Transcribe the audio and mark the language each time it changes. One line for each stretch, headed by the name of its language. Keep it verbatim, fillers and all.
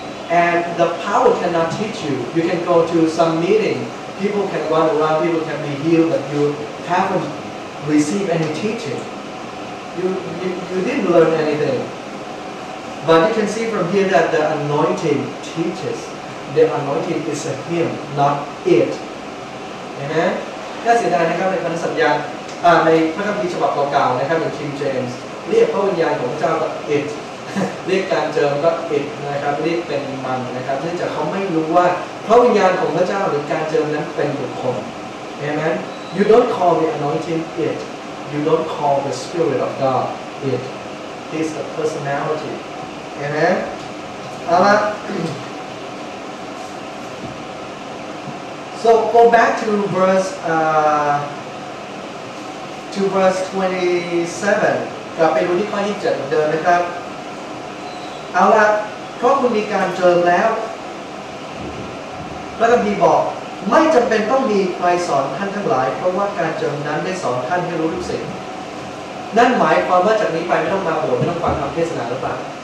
English: And the power cannot teach you. You can go to some meeting. People can run around. People can be healed. But you haven't received any teaching. You, you, you didn't learn anything. But you can see from here that the anointing teaches. The anointing is a him, not it. Amen?
Thai: น่าเสียดายนะครับในพระธรรมสัญญาในพระคัมภีร์ฉบับเก่าๆนะครับอย่าง King James เรียกพระวิญญาณของเจ้าก็ it เรียกการเจิมก็ it นะครับเรียกเป็นมันนะครับเนื่องจากเขาไม่รู้ว่าพระวิญญาณของพระเจ้าหรือการเจิมนั้นเป็นบุคคล Amen?
English: You don't call the anointing it. You don't call the Spirit of God it. It's a personality. Amen?
Thai: เอาละ
English: So go back to verse uh, to verse twenty-seven
Thai: กลับไปดูที่ข้อที่เจ็ดเหมือนเดิมนะครับเอาละเพราะคุณมีการเจิมแล้วพระคัมภีร์บอกไม่จำเป็นต้องมีใครสอนท่านทั้งหลายเพราะว่าการเจิมนั้นได้สอนท่านให้รู้ทุกสิ่งนั่นหมายความว่าจากนี้ไปไม่ต้องมาโบสถ์ไม่ต้องฟังคำเทศนาหรือเปล่า